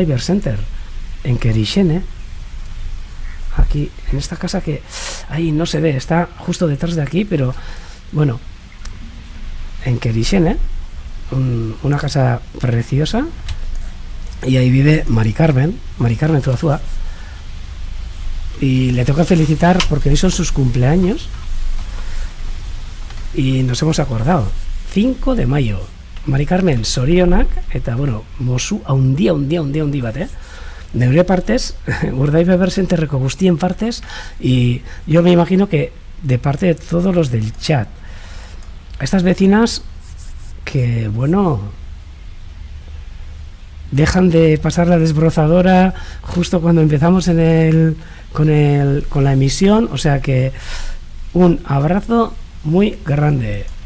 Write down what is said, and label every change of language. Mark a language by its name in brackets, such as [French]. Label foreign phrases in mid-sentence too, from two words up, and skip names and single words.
[Spanish] Bird Center, en Querixene, aquí en esta casa que ahí no se ve, está justo detrás de aquí, pero bueno, en Querixene, una casa preciosa, y ahí vive Mari Carmen Zuazua, y le tengo que felicitar porque hoy son sus cumpleaños y nos hemos acordado. 5 de mayo, [Basque] Mari Carmen zorionak, eta bueno, mozu handi bat, neure partez, Urdaibai Bird Centerreko guztien partez, [Spanish] y yo me imagino que de parte de todos los del chat. a estas vecinas que, bueno, dejan de pasar la desbrozadora justo cuando empezamos con la emisión, o sea que un abrazo muy grande.